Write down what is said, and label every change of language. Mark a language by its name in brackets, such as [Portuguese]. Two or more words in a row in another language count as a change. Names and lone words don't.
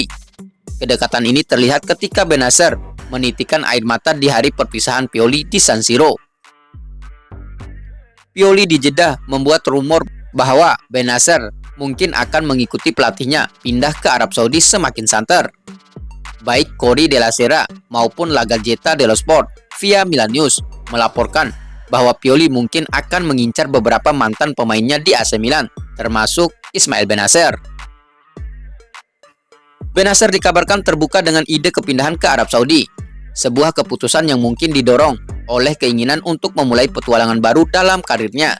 [Indonesian] Kedekatan ini terlihat ketika Bennacer menitikkan air mata di hari perpisahan Pioli di San Siro. Pioli di Jeddah membuat rumor bahwa Bennacer mungkin akan mengikuti pelatihnya pindah ke Arab Saudi semakin santer. Baik Corriere della Sera maupun La Gazzetta dello Sport via Milan News melaporkan bahwa Pioli mungkin akan mengincar beberapa mantan pemainnya di AC Milan, termasuk Ismail Bennacer. Bennacer dikabarkan terbuka dengan ide kepindahan ke Arab Saudi, sebuah keputusan yang mungkin didorong oleh keinginan untuk memulai petualangan baru dalam karirnya.